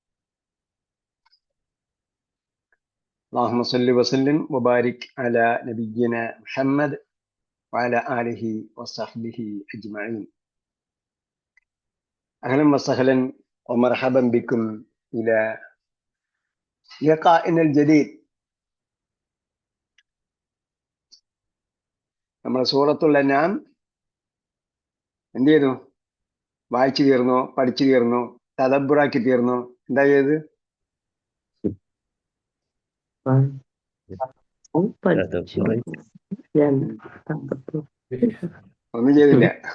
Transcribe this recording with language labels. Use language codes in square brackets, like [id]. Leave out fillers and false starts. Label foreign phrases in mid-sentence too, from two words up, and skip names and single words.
[ar] اللهم صل وسلم وبارك على نبينا محمد وعلى آله وصحبه أجمعين. أهلا وسهلا ومرحبا بكم إلى لقائنا الجديد. [ml] നമ്മുടെ സൂറത്തുൽ അൻആം എന്ത് ചെയ്തു? വായിച്ചു തീർന്നു, പഠിച്ചു തീർന്നു, തദബ്ബുറാക്കി തീർന്നു. എന്താ ചെയ്ത്? ഒന്നും ചെയ്തില്ല.